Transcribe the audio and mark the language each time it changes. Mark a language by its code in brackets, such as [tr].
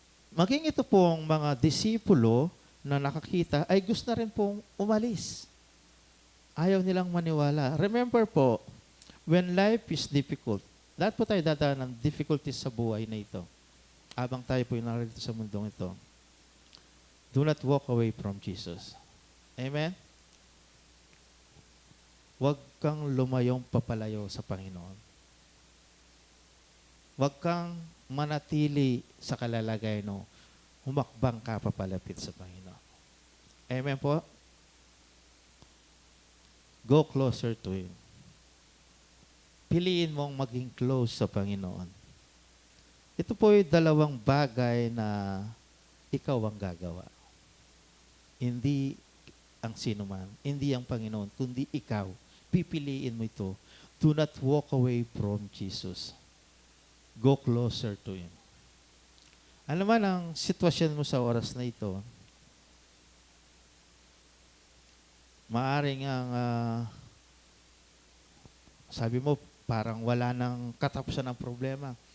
[tl] Maging ito pong mga disipulo na nakakita ay gusto na rin pong umalis. Ayaw nilang maniwala. Remember po, [en] when life is difficult, [tl] lahat po tayo dadaan ng difficulties sa buhay na ito. Abang tayo po yung narito sa mundong ito. [en] Do not walk away from Jesus. Amen? [tl] Huwag kang lumayong papalayo sa Panginoon. Huwag kang manatili sa kalalagay no, humakbang ka papalapit sa Panginoon. Amen po? [en] Go closer to Him. [tl] Piliin mong maging close sa Panginoon. Ito po ay dalawang bagay na ikaw ang gagawa. Hindi ang sino man, hindi ang Panginoon, kundi ikaw. Pipiliin mo ito. [en] Do not walk away from Jesus. Go closer to Him. [tl] Ano man ang sitwasyon mo sa oras na ito, maaring ang sabi mo, parang wala nang katapusan ng problema.